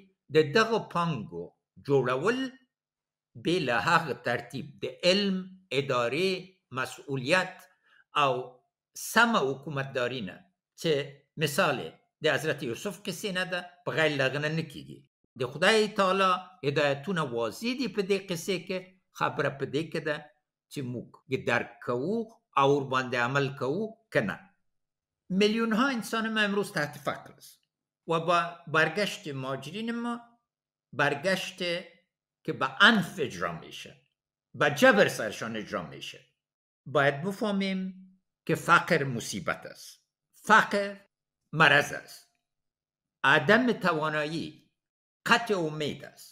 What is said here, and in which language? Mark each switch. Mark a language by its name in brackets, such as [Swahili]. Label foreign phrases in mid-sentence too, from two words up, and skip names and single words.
[Pashto] د دغه پانګو جوړول بې له هغه ترتیب د علم، ادارې، مسئولیت او سمه حکومتداري نه چې مثال د حضرت یوسف کیسې نه ده، په غیر لغنه نه کیږي. د خدای تعالی هدایتونه واضح دي په دې قصې کې. خبره په دې کې ده چې موږ درک کوو او باندې عمل کوو که نه. [Persian] میلیون ها انسان ما امروز تحت فقر است و با برگشت مهاجرین ما برگشت که به عنف اجرا میشه، به جبر سرشان اجرا میشه. باید بفهمیم که فقر مصیبت است، فقر مرض است، عدم توانایی قطع امید است.